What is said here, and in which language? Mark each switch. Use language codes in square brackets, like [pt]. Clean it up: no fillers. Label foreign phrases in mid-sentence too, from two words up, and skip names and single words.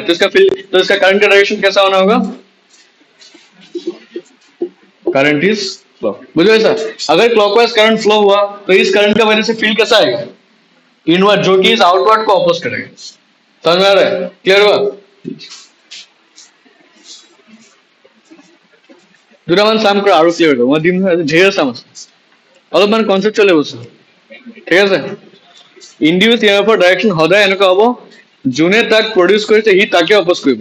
[hi] तो इसका फील्ड, तो इसका करंट का डायरेक्शन कैसा होना होगा, [en] current is flow. [hi] बुझो ऐसा? अगर [en] clockwise current flow [hi] हुआ तो इस करंट का वजह से फील्ड कैसा आएगा, इनवर्ड, जो कि इस आउटवर्ड को अपोज करेगा। समझ में आ रहा है? क्लियर हुआ? [as] দুটামান চাম কৰা আৰু ক্লিয়াৰ হ'ব। মই দিম ঢেৰ চাম আছে, অলপমান কনচেপ্টুৱেল বস্তু। ঠিক আছে? [en] induce EMF direction [as] সদায় এনেকুৱা হ'ব, যোনে তাক প্ৰডিউচ কৰিছে সি তাকে অপোজ কৰিব।